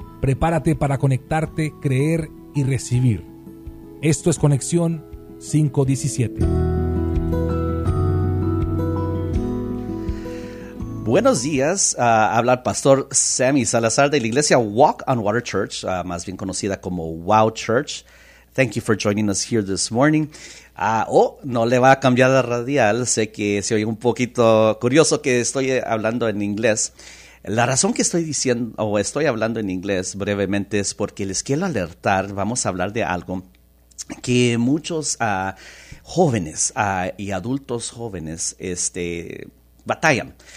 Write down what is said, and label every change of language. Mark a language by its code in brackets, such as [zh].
[es] Prepárate para conectarte, creer y recibir. Esto es Conexión 5:17. Buenos días, habla el pastor Sammy Salazar de la iglesia Walk on Water Church, más bien conocida como Wow Church. [en] Thank you for joining us here this morning. [es] No le va a cambiar la radial. Sé que se oye un poquito curioso que estoy hablando en inglés. La razón que estoy diciendo o estoy hablando en inglés brevemente es porque les quiero alertar. Vamos a hablar de algo que muchos jóvenes y adultos jóvenes batallan.